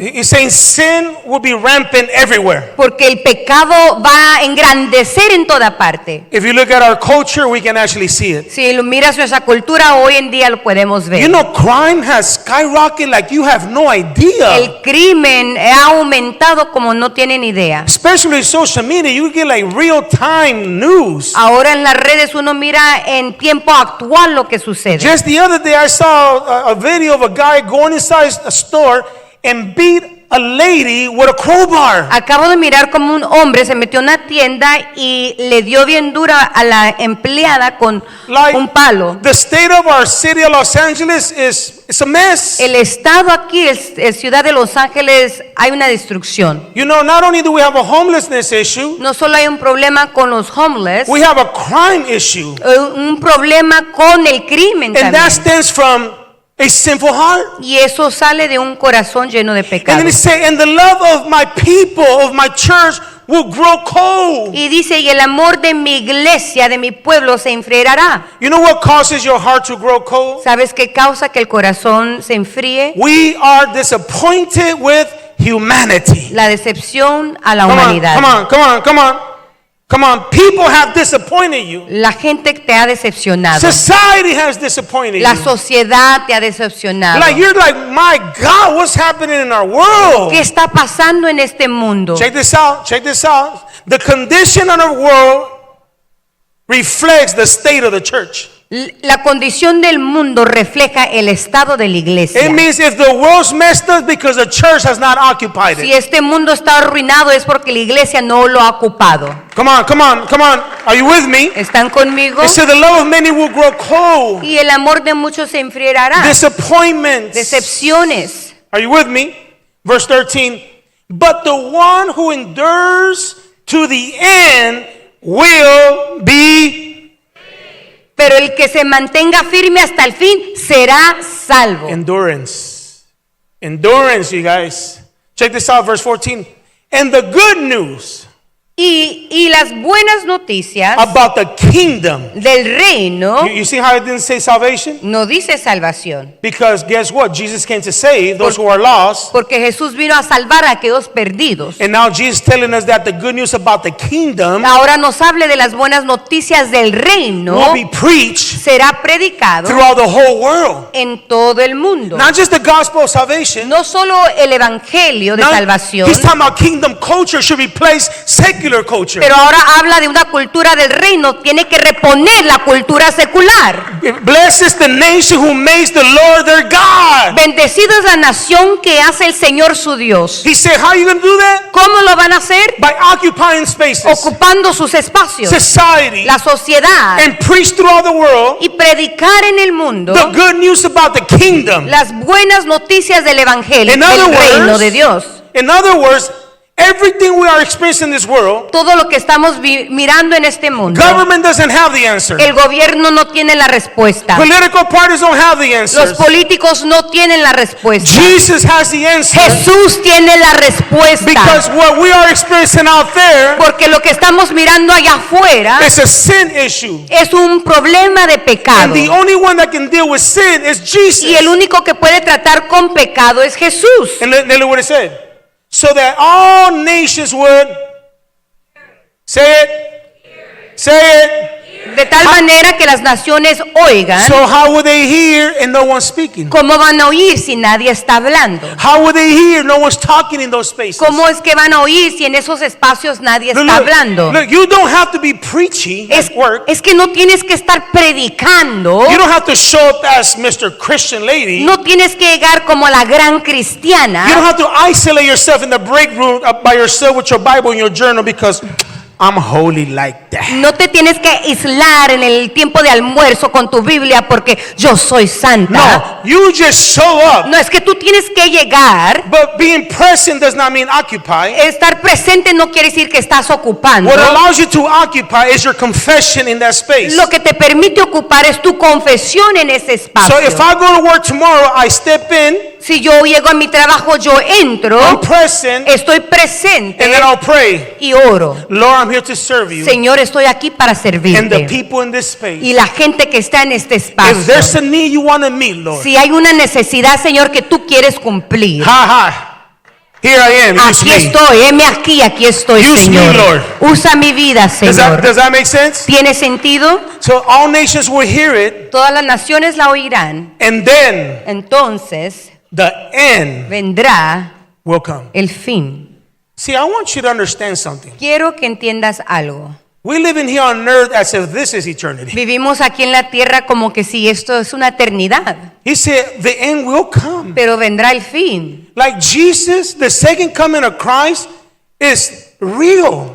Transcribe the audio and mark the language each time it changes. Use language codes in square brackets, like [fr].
[en] He's saying sin will be rampant everywhere. [es] Porque el pecado va a engrandecer en toda parte. [en] If you look at our culture, we can actually see it. [es] Si lo miras nuestra cultura, hoy en día lo podemos ver. [en] You know, crime has skyrocketed like you have no idea. [es] El crimen ha aumentado como no tienen idea. [en] Especially social media, you get like real-time news. [es] Ahora en las redes uno mira en tiempo actual lo que sucede. [en] Just the other day, I saw a video of a guy going inside a store and beat a lady with a crowbar. [es] Acabo de mirar como un hombre se metió a una tienda y le dio bien dura a la empleada con [en] Like, [es] un palo. [en] the state of our city of Los Angeles it's a mess. [es] El estado aquí, el ciudad de Los Ángeles, hay una destrucción. [en] You know, not only do we have a homelessness issue, [es] No solo hay un problema con los homeless, [en] we have a crime issue. [es] un problema con el crimen [en] And that stems from a sinful heart. [es] Y eso sale de un corazón lleno de [en] And [es] pecado. [en] then it say, and the love of my people, of my church, will grow cold. [es] Y dice, y el amor de mi iglesia, de mi pueblo, se enfriará. [en] You know what causes your heart to grow cold? [es] ¿Sabes qué causa que el corazón se enfríe? [en] We are disappointed with humanity. [es] La decepción a la [en] Come on, [es] humanidad. [en] come on, come on, come on. Come on, people have disappointed you. [es] La gente te ha decepcionado. [en] Society has disappointed [es] La [en] you. [es] sociedad te ha decepcionado. [en] Like you're like, my God, what's happening in our world? [es] ¿Qué está pasando en este mundo? [en] Check this out, check this out. The condition of our world reflects the state of the church. [es] La condición del mundo refleja el estado de la iglesia. [en] It means if the world's messed up because the church has not occupied [es] Si [en] it. [es] este mundo está arruinado es porque la iglesia no lo ha ocupado. [en] Come on, come on, come on. Are you with me? [es] ¿Están conmigo? [en] It said the love of many will grow cold. [es] Y el amor de muchos se enfriará. [en] Disappointments. [es] Decepciones. [en] Are you with me? Verse 13. But the one who endures to the end will be. [es] Pero el que se mantenga firme hasta el fin será salvo. [en] Endurance. Endurance, you guys. Check this out, verse 14. And the good news [es] Y las buenas noticias [en] about the kingdom. [es] del reino [en] You see how it didn't say salvation? [es] no dice salvación. [en] Because guess what? Jesus came to save those who are lost. [es] Porque Jesús vino a salvar a aquellos perdidos. [en] And now Jesus is telling us that the good news about the kingdom [es] Ahora nos hable de las buenas noticias del reino. [en] will be preached [es] Será predicado [en] throughout the whole world. [es] en todo el mundo. [en] Not just the gospel of salvation. [es] No solo el evangelio de [en] Now, [es] salvación, [en] he's talking about kingdom culture should replace secular culture. [es] pero ahora habla de una cultura del reino. Tiene que reponer la cultura secular. [en] Blessed is the nation who makes the Lord their God. [es] Bendecida es la nación que hace el Señor su Dios. [en] He said, how are you going to do that? [es] ¿Cómo lo van a hacer? [en] By occupying spaces, [es] Ocupando sus espacios, [en] society, [es] la sociedad, [en] and preach throughout the world [es] y predicar en el mundo [en] the good news about the kingdom. [es] las buenas noticias del evangelio, [en] In [es] del [en] other [es] reino [en] words- [es] de Dios. [en] In other words, everything we are experiencing in this world, [es] Todo lo que estamos mirando en este mundo, [en] government doesn't have the answer. [es] el gobierno no tiene la respuesta. [en] Political parties don't have the [es] Los [en] answers. [es] políticos no tienen la respuesta. [en] Jesus has the answer. [es] Jesús tiene la respuesta. [en] Because what we are experiencing out there [es] Porque lo que estamos mirando allá afuera [en] is a sin issue. [es] es un problema de [en] And [es] pecado. [en] the only one that can deal with sin is Jesus. [es] Y el único que puede tratar con pecado es Jesús. [en] And look what it said. So that all nations would say it. Say it. [es] De tal manera que las naciones oigan. [en] So how would they hear and no one's speaking? [es] ¿Cómo van a oír si nadie está hablando? [en] How would they hear? No one's talking in those spaces. [es] ¿Cómo es que van a oír si en esos espacios nadie está hablando? [en] Look, you don't have to be preachy [es] Es, [en] at work. [es] es que no tienes que estar predicando. [en] You don't have to show up as Mr. Christian lady. [es] No tienes que llegar como la gran [en] You don't [es] cristiana. [en] have to isolate yourself in the break room by yourself with your Bible and your journal because I'm holy like that. [es] No te tienes que aislar en el tiempo de almuerzo con tu Biblia porque yo soy santa. [en] No, you just show up. [es] No, es que tú tienes que llegar. [en] But being present does not mean occupy. [es] Estar presente no quiere decir que estás ocupando. [en] What allows you to occupy is your confession in that space. [es] Lo que te permite ocupar es tu confesión en ese espacio. [en] So if I go to work tomorrow, I step in [es] Si yo llego a mi trabajo, yo entro, [en] I'm present, [es] estoy [en] and [es] presente [en] then I'll pray. [es] y oro. [en] Lord, I'm here to serve you. [es] Señor, estoy aquí para [en] And the [es] servirte. [en] people in this space. [es] Y la gente que está en este [en] If there's [es] espacio. [en] a need you want to meet, Lord. [es] Si hay una necesidad, Señor, que tú quieres cumplir. [en] Ha. Here I am. Use [es] Aquí [en] me. [es] estoy, heme aquí estoy, [en] Use me, [es] Señor. [en] Lord. [es] Usa mi vida, [en] Does [es] Señor. [en] that make sense? [es] ¿Tiene sentido? [en] So all nations will hear it, [es] Todas las naciones la oirán. [en] and then [es] Entonces [en] the end [es] vendrá [en] will come. [es] el fin. [en] See, I want you to understand something. [es] Quiero que entiendas algo. [en] We live in here on earth as if this is eternity. [es] Vivimos aquí en la tierra como que si esto es una eternidad, [en] He said the end will come. [es] pero vendrá el fin. [en] Like Jesus, the second coming of Christ is real,